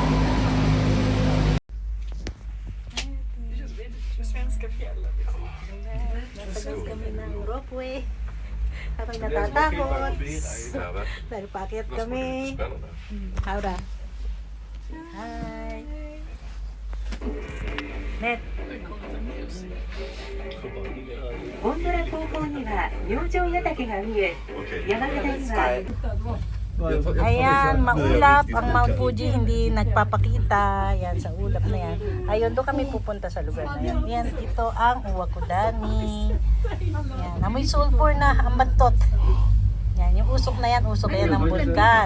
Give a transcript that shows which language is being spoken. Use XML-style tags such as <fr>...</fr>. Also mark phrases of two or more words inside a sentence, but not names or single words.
<tl>Natagas kami ng ropeway. Habang natatakot. Dahil paakyat kami. Haura. Hi. Net.</tl> <ja>ゴンドラ後方には明星谷岳が見え、山形には</ja> <tl>Ayan, maulap ang Mount Fuji, hindi nagpapakita. Yan, sa ulap na yan. Ayun, doon kami pupunta sa lugar na yan. Yan, ito ang Uwakudani. Yan, amoy sulfur na, ang bantot. Yan, yung usok na yan, usok yan ng vulkan.</tl>